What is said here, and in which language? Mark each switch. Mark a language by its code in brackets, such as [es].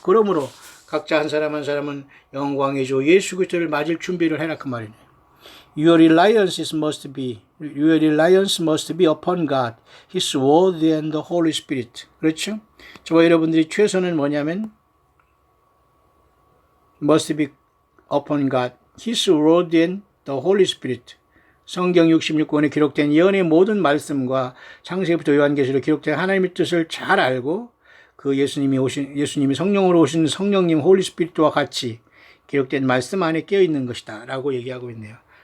[ko] 그러므로 각자 한 사람은 영광의 주 예수 그리스도를 맞을 준비를 해라 그 말이네. [en] Your reliance must be upon God, His Word and the Holy Spirit. [ko] 그렇죠? 저와 여러분들이 최선은 뭐냐면 [en] must be upon God, His word and the Holy Spirit. [ko] 성경 66권에 기록된 예언의 모든 말씀과 창세기부터 요한계시로 기록된 하나님의 뜻을 잘 알고 그 예수님이 성령으로 오신 성령님 홀리 스피릿과 같이 기록된 말씀 안에 깨어 있는 것이다 라고 얘기하고 있네요.